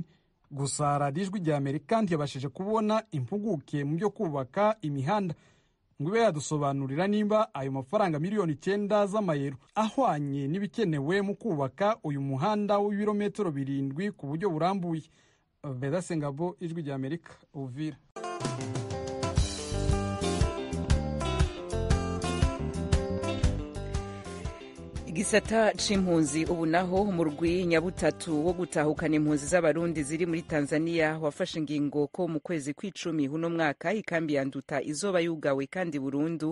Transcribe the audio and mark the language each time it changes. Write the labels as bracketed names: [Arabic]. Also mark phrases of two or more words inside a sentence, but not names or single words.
[Kinyarwanda] Gusa Radio Ijwi rya Amerika ntiyabashije kubona impuguke mu byo kubaka imihanda ngo ibe yadusobanurira nimba ayo mafaranga miliyoni 9 z'amayero ahwanye n'ibikenewe mu kubaka uyu muhanda w'ibirometero 7 ku buryo burambuye. Beda Sengabo, Ijwi rya Amerika, Uvira. [Rundi] Igisata c'impunzi ubu naho umurwi nyabutatu wo gutahukana impunzi z'abarundi ziri muri Tanzania wafashe ingingo ko mu kwezi kw'icumi huno mwaka ikambi ya Nduta izoba yugawe kandi burundu.